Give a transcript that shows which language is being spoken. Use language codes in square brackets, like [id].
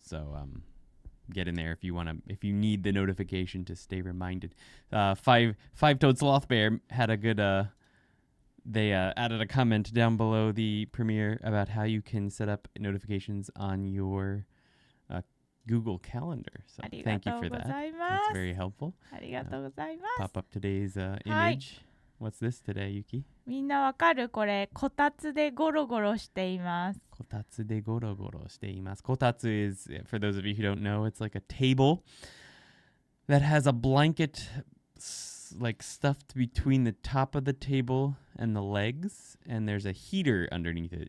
[en] So get in there if you need the notification to stay reminded. Five-Toed Sloth Bear had a good they added a comment down below the premiere about how you can set up notifications on your Google Calendar. So thank you for that. That's very helpful. [ja] ありがとうございます。 [en] Pop up today's image. What's this today, Yuki? [ja] みんなわかる？これこたつでゴロゴロしています。 Kotatsu de goro goro shiteimasu. [en] Kotatsu is, for those of you who don't know, it's like a table that has a blanket like stuffed between the top of the table and the legs, and there's a heater underneath it.